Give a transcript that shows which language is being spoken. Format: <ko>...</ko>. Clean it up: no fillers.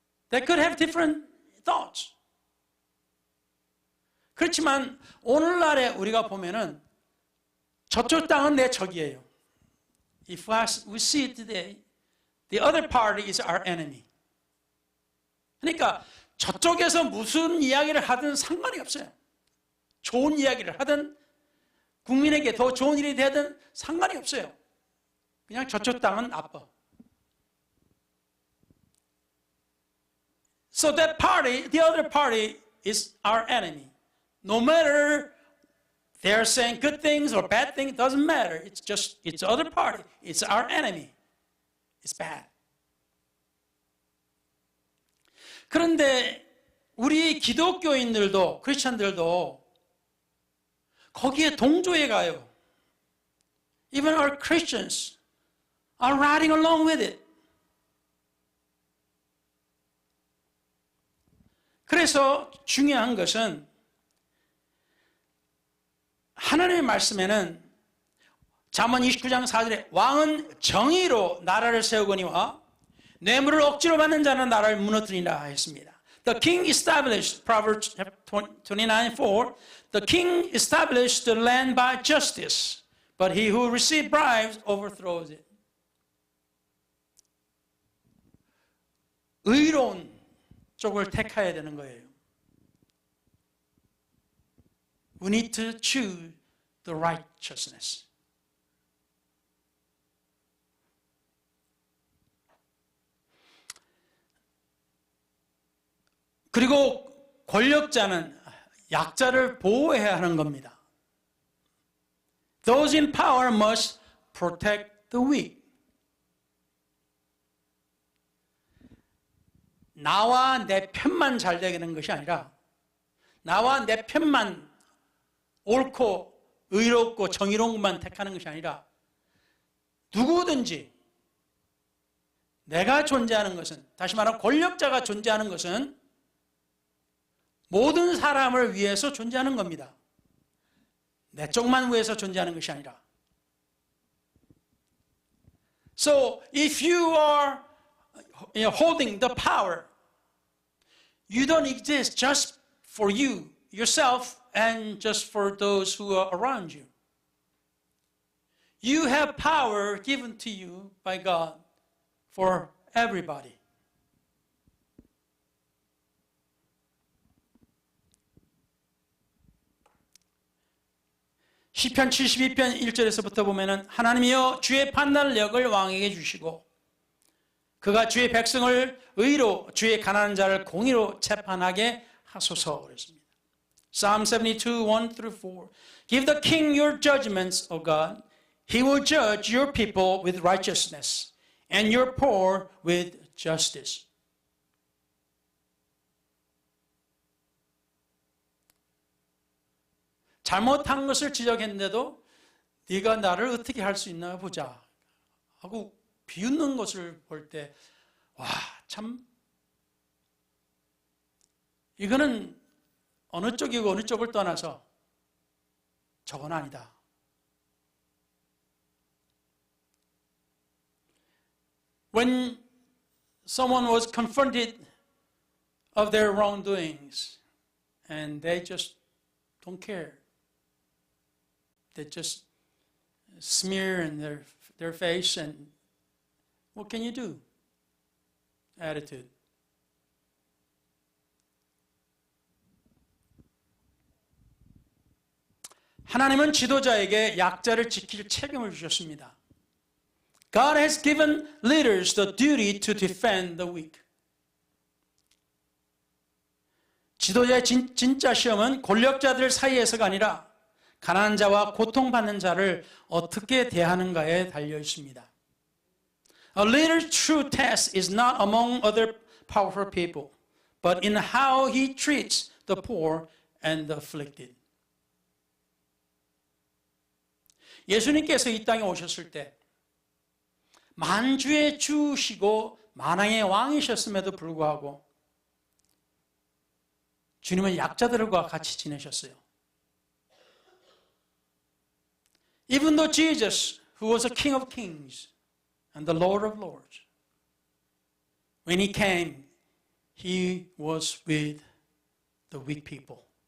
<en>They could have different thoughts.</en> <ko>그렇지만 오늘날에 우리가 보면은 저쪽 땅은 내 적이에요.</ko> <en>If we see it today, the other party is our enemy.</en> <ko>그러니까 저쪽에서 무슨 이야기를 하든 상관이 없어요. 좋은 이야기를 하든 국민에게 더 좋은 일이 되든 상관이 없어요. 그냥 저쪽 땅은 나빠.</ko> <en>So that party, the other party is our enemy. No matter they're saying good things or bad things, it doesn't matter. It's the other party. It's our enemy. It's bad.</en> <ko>그런데 우리 기독교인들도, 크리스천들도 거기에 동조해 가요.</ko> <en>Even our Christians are riding along with it.</en> <ko>그래서 중요한 것은 하나님의 말씀에는 잠언 29장 4절에 왕은 정의로 나라를 세우거니와 뇌물을 억지로 받는 자는 나라를 무너뜨리라 했습니다.</ko> <en>The king established, Proverbs 29:4, the king established the land by justice, but he who receives bribes overthrows it.</en> <ko>의로운 쪽을 택해야 되는 거예요.</ko> <en>We need to choose the righteousness.</en> <ko>그리고 권력자는 약자를 보호해야 하는 겁니다.</ko> <en>Those in power must protect the weak.</en> <ko>나와 내 편만 잘 되는 것이 아니라 나와 내 편만 옳고 의롭고 정의로운 것만 택하는 것이 아니라 누구든지 내가 존재하는 것은, 다시 말하면 권력자가 존재하는 것은 모든 사람을 위해서 존재하는 겁니다. 내 쪽만 위해서 존재하는 것이 아니라.</ko> <en>So if you are holding the power, you don't exist just for you, yourself, and just for those who are around you. You have power given to you by God for everybody.</en> <ko>시편 72편 1절에서부터 보면은 하나님이여 주의 판단력을 왕에게 주시고 그가 주의 백성을 의로 주의 가난한 자를 공의로 재판하게 하소서 그랬습니다.</ko> <en>Psalm 72, 1-4 Give the king your judgments, O God. He will judge your people with righteousness and your poor with justice.</en> <ko>잘못한 것을 지적했는데도 네가 나를 어떻게 할 수 있나 보자 하고 비웃는 것을 볼 때 와, 참 이거는 어느 쪽이고 어느 쪽을 떠나서 저건 아니다.</ko> <en>When someone was confronted of their wrongdoings and they just don't care. They just smear in their face and what can you do? Attitude.</en> <ko>하나님은 지도자에게 약자를 지킬 책임을 주셨습니다.</ko> <en>God has given leaders the duty to defend the weak.</en> <ko>지도자의 진짜 시험은 권력자들 사이에서가 아니라 가난한 자와 고통받는 자를 어떻게 대하는가에 달려 있습니다.</ko> <en>A leader's true test is not among other powerful people, but in how he treats the poor and the afflicted.</en> <ko>예수님께서 이 땅에 오셨을 때 만주의 주시고 만왕의 왕이셨음에도 불구하고 주님은 약자들과 같이 지내셨어요.</ko> <en>Even though Jesus, who was a King of Kings and the Lord of Lords, when he came, he was with the weak people.</en>